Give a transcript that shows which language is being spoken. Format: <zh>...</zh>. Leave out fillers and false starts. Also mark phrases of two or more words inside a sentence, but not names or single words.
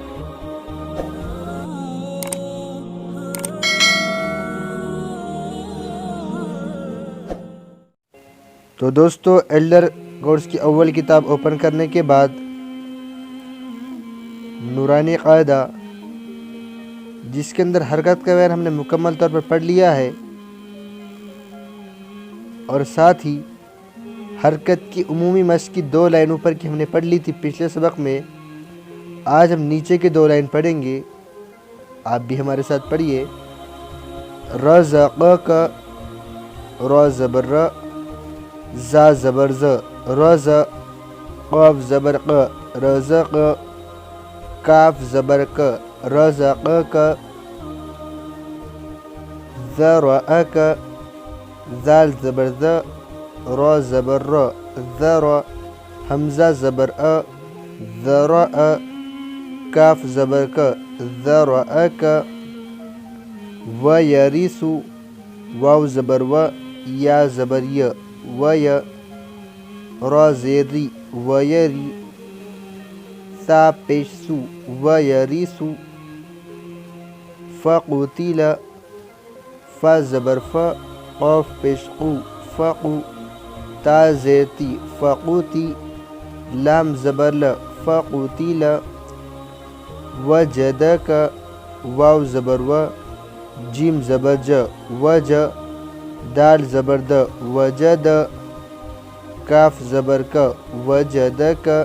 <ur>تو دوستو ایلڈر گوڈس کی اول کتاب اوپن کرنے کے بعد نورانی قاعدہ، جس کے اندر حرکت کا بیان ہم نے مکمل طور پر پڑھ لیا ہے، اور ساتھ ہی حرکت کی عمومی مشق کی 2 لائن اوپر کی ہم نے پڑھ لی تھی پچھلے سبق میں۔ آج ہم نیچے کے 2 لائن پڑھیں گے، آپ بھی ہمارے ساتھ پڑھیے۔ رزق کا را زبر ر، زا زبر ز، رز، قاف زبر ق، رزق، کاف زبر ک، رزق کا، ذرأک، ذال زبر ز، را زبر ر، ذر، حمزہ زبر ا، ذرأ، کاف زبر ک، ذرأک، ویرث، واو زبر و، یا زبر ی، وی، را زیر ری، ویری، ثا پیش سو، ویریث، فقتل، فا زبر ف، قاف پیش قو، فقو، تا زیر تی، فقوتی، لام زبر ل، فقتل، وجدک، واو زبر و، جیم زبر ج، وج، دال زبر د، وجد، کاف زبر ک، وجدک،</ur>